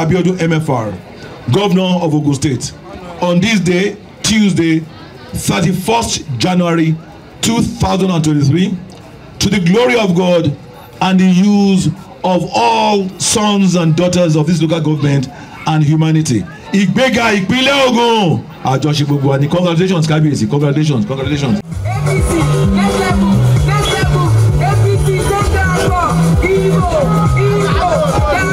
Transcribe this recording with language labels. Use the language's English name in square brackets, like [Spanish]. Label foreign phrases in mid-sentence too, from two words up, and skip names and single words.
[English] Abiodun MFR, Governor of Ogun State, on this day, Tuesday, 31st January 2023, to the glory of God and the use of all sons and daughters of this local government and humanity. [Yoruba] Ìgbéga ìpínlẹ̀ Ògùn. Àjọṣe gbogbo wa ni congratulations Kábíyèsí, [English] congratulations, congratulations. APC next level, APC next level, Igbo, Igbo.